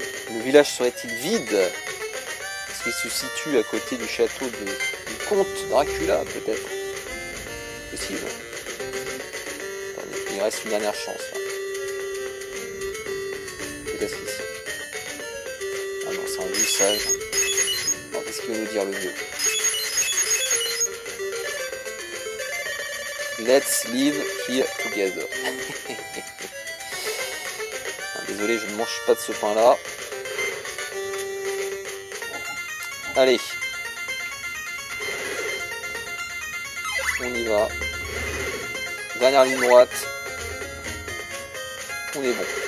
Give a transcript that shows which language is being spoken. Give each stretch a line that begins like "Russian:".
French: Le village serait-il vide? Est-ce qu'il se situe à côté du château du comte Dracula, peut-être? Possible. Attendez, il reste une dernière chance. Là. Peut-être ici. Ah non, c'est un vieux sage. Alors, qu'est-ce qu'il veut nous dire le vieux?
English: Let's live here together.
French: Désolé, je ne mange pas de ce pain-là. Allez. On y va. Dernière ligne droite. On est bon.